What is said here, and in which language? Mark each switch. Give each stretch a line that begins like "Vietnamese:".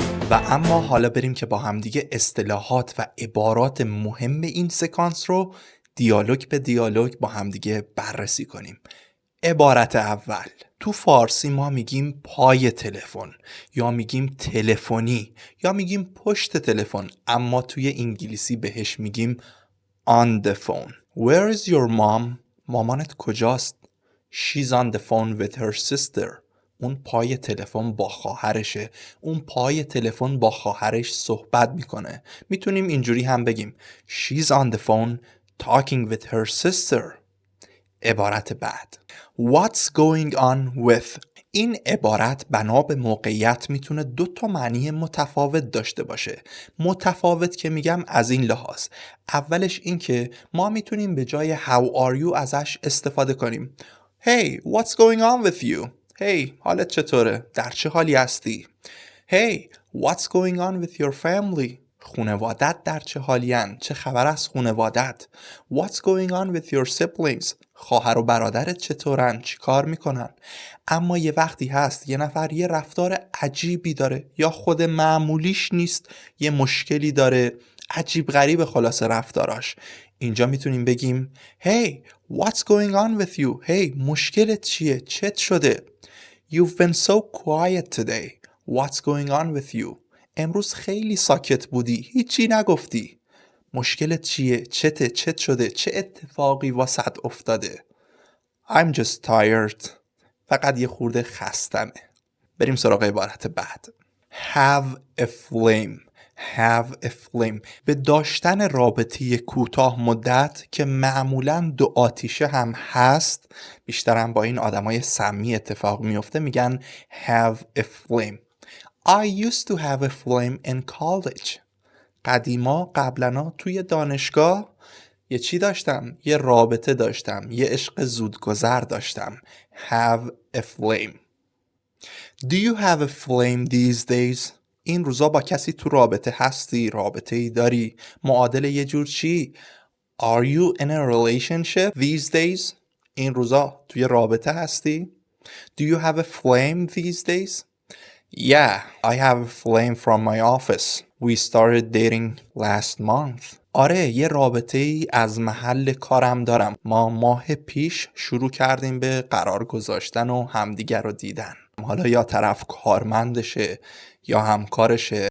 Persian: و اما حالا بریم که با همدیگه اصطلاحات و عبارات مهم این سکانس رو دیالوگ به دیالوگ با همدیگه بررسی کنیم. عبارت اول، تو فارسی ما میگیم پای تلفن یا میگیم تلفنی یا میگیم پشت تلفن، اما توی انگلیسی بهش میگیم
English: on the phone. Where is your mom?
Persian: مامانت کجاست؟
English: She's on the phone with her sister.
Persian: اون پای تلفن با خواهرشه. اون پای تلفن با خواهرش صحبت میکنه. میتونیم اینجوری هم بگیم
English: She's on the phone talking with her sister.
Persian: عبارت بعد،
English: What's going on with.
Persian: این عبارت بنا به موقعیت میتونه 2 تا معنی متفاوت داشته باشه. متفاوت که میگم از این لحاظ، اولش این که ما میتونیم به جای
English: How are you
Persian: ازش استفاده کنیم.
English: Hey, what's going on with you? Hey,
Persian: حالت چطوره؟ در چه حالی هستی؟
English: Hey, what's going on with your family?
Persian: خونوادت در چه حالین؟ چه خبر از خونوادت؟
English: What's going on with your siblings?
Persian: خواهر و برادرت چطورن؟ چی کار میکنن؟ اما یه وقتی هست یه نفر یه رفتار عجیبی داره یا خود معمولیش نیست، یه مشکلی داره، عجیب غریب خلاصه رفتاراش. اینجا میتونیم بگیم
English: Hey, what's going on with you? Hey,
Persian: مشکلت چیه؟ چت شده؟
English: You've been so quiet today. What's going on with you?
Persian: امروز خیلی ساکت بودی، هیچی نگفتی. مشکلت چیه؟ چت شده؟ چه اتفاقی واسط افتاده؟
English: I'm just tired.
Persian: فقط یه خورده خستمه. بریم سراغ عبارت بعد.
English: Have a flame. Have a flame.
Persian: به داشتن رابطه کوتاه مدت که معمولاً 2 آتیشه هم هست، بیشترم با این آدمای سمی اتفاق میفته، میگن
English: have a flame. I used to have a flame in college.
Persian: قبلنا توی دانشگاه یه چی داشتم؟ یه رابطه داشتم، یه عشق زودگذر داشتم.
English: Have a flame. Do you have a flame these days?
Persian: این روزا با کسی تو رابطه هستی؟ رابطه ای داری؟ معادل یه جور چی؟
English: Are you in a relationship these days?
Persian: این روزا توی رابطه هستی؟
English: Do you have a flame these days? Yeah, I have a flame from my office. We started dating last month.
Persian: آره، یه رابطه ای از محل کارم دارم. ما ماه پیش شروع کردیم به قرار گذاشتن و همدیگر رو دیدن. حالا یا طرف کارمندشه یا همکارشه.